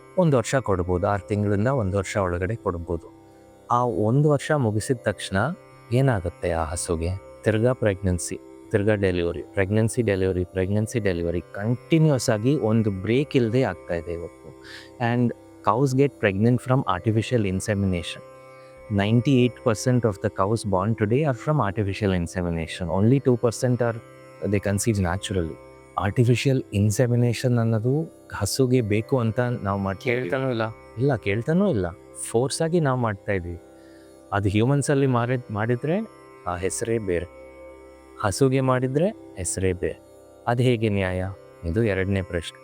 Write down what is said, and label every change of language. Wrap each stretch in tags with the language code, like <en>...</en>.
<kn>1 ವರ್ಷ ಕೊಡ್ಬೋದು, 6 ತಿಂಗಳಿಂದ 1 ವರ್ಷ ಒಳಗಡೆ ಕೊಡ್ಬೋದು. ಆ 1 ವರ್ಷ ಮುಗಿಸಿದ ತಕ್ಷಣ ಏನಾಗುತ್ತೆ ಆ ಹಸುಗೆ? ತಿರ್ಗಾ ಪ್ರೆಗ್ನೆನ್ಸಿ, ತಿರ್ಗಾ ಡೆಲಿವರಿ, ಪ್ರೆಗ್ನೆನ್ಸಿ ಡೆಲಿವರಿ ಕಂಟಿನ್ಯೂಸ್ ಆಗಿ ಒಂದು ಬ್ರೇಕ್ ಇಲ್ಲದೆ ಆಗ್ತಾ ಇದೆ ಇವತ್ತು.</kn> <en>And cows get pregnant from artificial insemination. 98% of the cows born today are from artificial insemination. Only 2% are they conceived naturally.</en> <kn>Artificial insemination ಅನ್ನೋದು ಹಸುಗೆ ಬೇಕು ಅಂತ ನಾವು ಕೇಳ್ತಾನೂ ಇಲ್ಲ, ಫೋರ್ಸಾಗಿ ನಾವು ಮಾಡ್ತಾ ಇದ್ದೀವಿ. ಅದು ಹ್ಯೂಮನ್ಸಲ್ಲಿ ಮಾಡಿದರೆ ಆ ಹೆಸರೇ ಬೇರೆ, ಹಸುಗೆ ಮಾಡಿದರೆ ಹೆಸರೇ ಬೇರೆ. ಅದು ಹೇಗೆ ನ್ಯಾಯ? ಇದು 2ನೇ ಪ್ರಶ್ನೆ.</kn>